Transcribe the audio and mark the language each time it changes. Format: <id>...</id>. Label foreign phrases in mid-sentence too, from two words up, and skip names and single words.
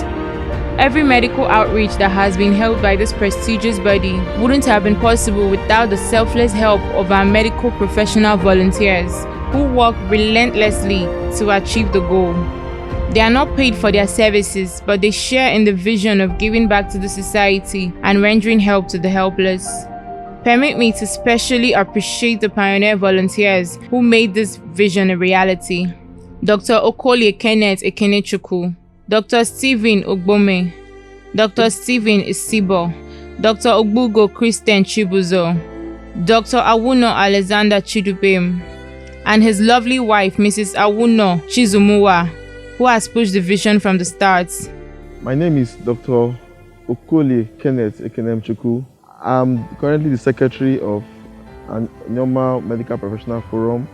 <en>Every medical outreach that has been held by this prestigious body wouldn't have been possible without the selfless help of our medical professional volunteers, who work relentlessly to achieve the goal. They are not paid for their services, but they share in the vision of giving back to the society and rendering help to the helpless. Permit me to specially appreciate the pioneer volunteers who made this vision a reality. Dr. Okolie Kenneth Ekenechukwu, Dr. Stephen Ogbome, Dr. Stephen Isibo, Dr. Ogbugo Christian Chibuzo, Dr. Awuno Alexander Chidubem, and his lovely wife, Mrs. Awuno Chizumuwa, who has pushed the vision from the start. My name is Dr. Okolie Kenneth Ekenechukwu. I'm currently the secretary of ANIOMA Medical Professionals Forum.</en>